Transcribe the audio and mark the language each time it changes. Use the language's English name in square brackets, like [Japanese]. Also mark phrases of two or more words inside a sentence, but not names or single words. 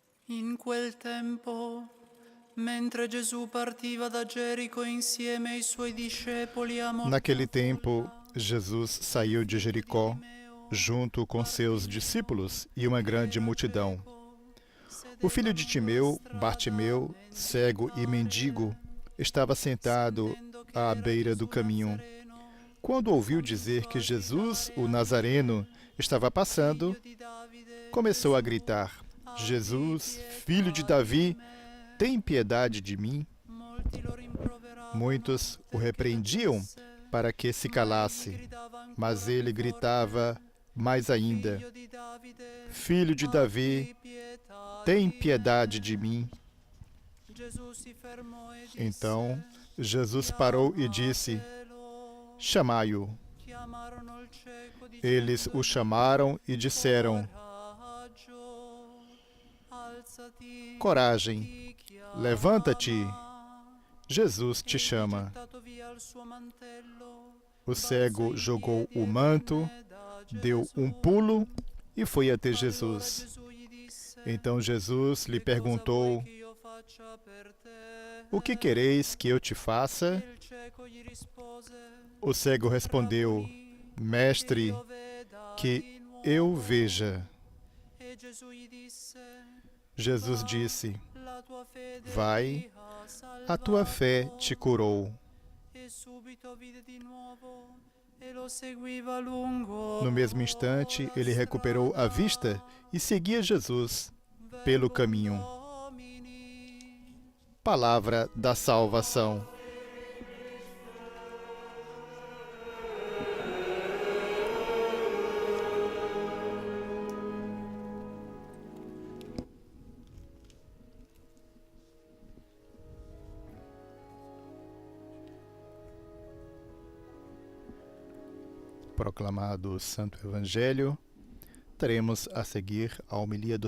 [Italian] In quel tempo, mentre Gesù partiva da Gerico insieme ai suoi discepoli a molta [Portuguese] Naquele tempo, [Italian] folla, [Portuguese] Jesus saiu de Jericó junto com seus discípulos e uma grande multidão. O filho de Timeu, Bartimeu, cego e mendigo, estava sentado à beira do caminho. Quando ouviu dizer que Jesus, o Nazareno, estava passando, começou a gritar: Jesus, filho de Davi, tem piedade de mim. [Italian] molti lo rimproveravano, [Portuguese] Muitos o repreendiam para que se calasse, mas ele gritava mais ainda: [Italian] Figlio di Davide, [Portuguese] Filho de Davi, [Italian] pietà [Portuguese] tem [Italian] di [Portuguese] piedade de mim. [Italian] me. Gesù si fermò e disse, [Portuguese] Então Jesus parou e disse: [Italian] "Chiamatelo." [Portuguese] Chamai-o. [Italian] Chiamarono il cieco [Portuguese] Eles o chamaram e disseram: [Italian] Coraggio, alzati, [Portuguese] Coragem, [Italian] ti chiama. [Portuguese] levanta-te, Jesus te [Italian] Egli, [Portuguese] chama. [Italian] gettato via il suo mantello, [Portuguese] O [Italian] balzò [Portuguese] cego [Italian] in [Portuguese] jogou [Italian] piedi [Portuguese] o [Italian] e [Portuguese] manto, [Italian] venne da [Portuguese] deu [Italian] Gesù. [Portuguese] um pulo e foi até [Italian] Allora [Portuguese] Jesus. [Italian] Gesù gli disse, [Portuguese] Então Jesus lhe [Italian] "Che cosa [Portuguese] perguntou: [Italian] vuoi che io faccia per te?" [Portuguese] O que quereis que eu te faça? [Italian] Il cieco gli rispose, [Portuguese] O cego respondeu: [Italian] "Rabboni, [Portuguese] Mestre, [Italian] io veda [Portuguese] que [Italian] di nuovo." [Portuguese] eu veja. [Italian] E Gesù gli disse, [Portuguese] Jesus disse: [Italian] "La tua fede [Portuguese] Vai, [Italian] ti ha [Portuguese] a tua [Italian] salvato." [Portuguese] fé te curou. [Italian] E subito vide di nuovo e lo seguiva lungo [Portuguese] No mesmo instante, [Italian] la [Portuguese] ele recuperou a vista e seguia Jesus pelo [Latin] Verbum [Portuguese] caminho. [Latin] Domini. [Portuguese] Palavra da salvação. Proclamado o Santo Evangelho, teremos a seguir a homilia do